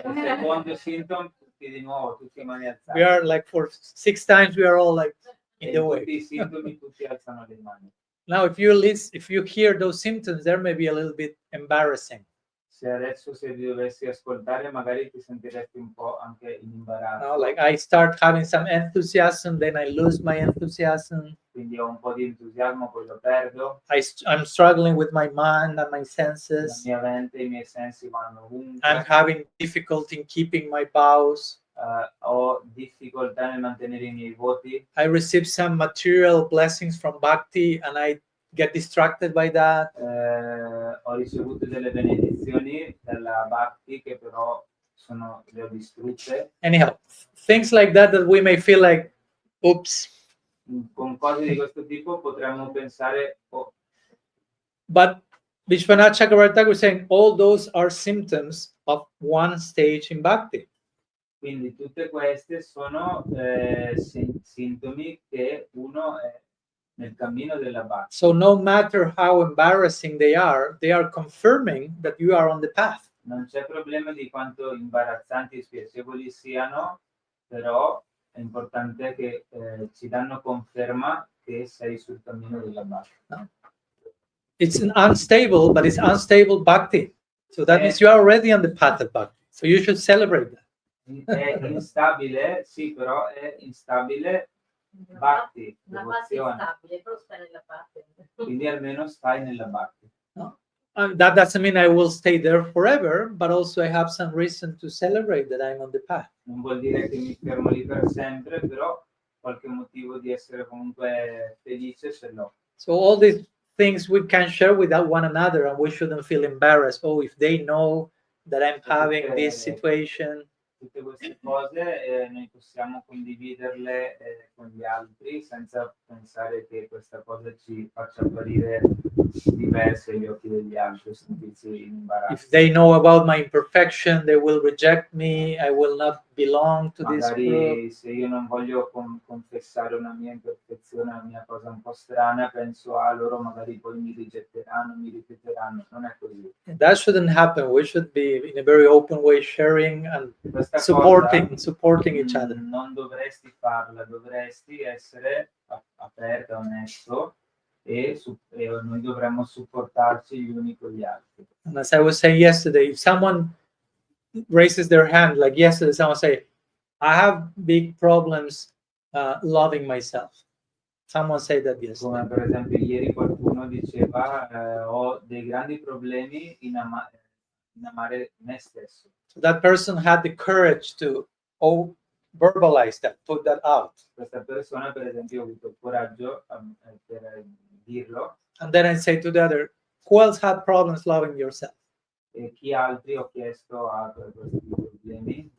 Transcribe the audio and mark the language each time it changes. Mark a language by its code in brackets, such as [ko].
[it] Secondo sintomo, tutti di nuovo, tutti mani alzate. [en] We are like for 6 times we are all like in [it] E [en] the way. [it] tutti i sintomi, tutti alzano le mani. [en] Now, if you hear those symptoms, there may be a little bit embarrassing. [it] Se dovessi ascoltare, magari ti sentiresti un po' anche in imbarazzo. [en] No, like I start having some enthusiasm, then I lose my enthusiasm. [it] Quindi ho un po' di entusiasmo, poi lo perdo. [en] I'm struggling with my mind and my [it] La [en] senses. [it] mia mente e i miei sensi vanno ovunque. [en] I'm having difficulty in keeping my vows. [it] Ho difficoltà nel mantenere i miei voti. [en] I receive some material blessings from Bhakti and I get distracted by that. [it] Ho ricevuto delle benedizioni dalla Bhakti che però le ho distrutte. [en] Anyhow, things like that we may feel like, oops. [it] Con cose di questo tipo potremmo pensare, oh. [en] But Vishwanath Chakravarti was saying all those are symptoms of one stage in Bhakti. [it] Quindi tutte queste sono sintomi che uno è nel cammino della Bhakti. [en] So no matter how embarrassing they are confirming that you are on the path. [it] Non c'è problema di quanto imbarazzanti e spiacevoli siano, però è importante che ci danno conferma che sei sul cammino della Bhakti. [en] No. It's unstable, but it's unstable Bhakti. So that means you are already on the path of Bhakti. So you should celebrate that. [it] È instabile, sì, però è instabile Bhakti, Una parte devozione. stabile, però stai nella parte. Quindi almeno stai nella Bhakti. No? [en] That doesn't mean I will stay there forever, but also I have some reason to celebrate that I'm on the path. [it] Non vuol dire che mi fermo lì per sempre, però qualche motivo di essere comunque felice ce l'ho. [en] So all these things we can share with one another and we shouldn't feel embarrassed. Oh, if they know that I'm having this situation. [it] Tutte queste cose noi possiamo condividerle con gli altri senza pensare che questa cosa ci faccia apparire diverse agli occhi degli altri, sentirsi in imbarazzo. [en] If they know about my imperfection, they will reject me. I will not belong to this group. [it] Magari se io non voglio confessare una mia imperfezione, una mia cosa un po' strana, penso loro magari poi mi rigetteranno, mi rifiuteranno. Non è così. [en] That shouldn't happen. We should be in a very open way sharing and supporting each other. [it] Non dovresti farla, dovresti essere aperta, onesto e noi dovremmo supportarci gli uni con gli altri. [en] And as I was saying yesterday, if someone raises their hand, like yesterday, someone say, I have big problems loving myself. Someone said that yesterday. [it] Come per esempio ieri qualcuno diceva ho dei grandi problemi in amare me stesso. [en] So that person had the courage to verbalize that, put that out. [it] Questa persona per esempio ha avuto il coraggio per dirlo. [en] And then I say to the other, who else had problems loving yourself? [it] E chi altri ho chiesto ha questi problemi?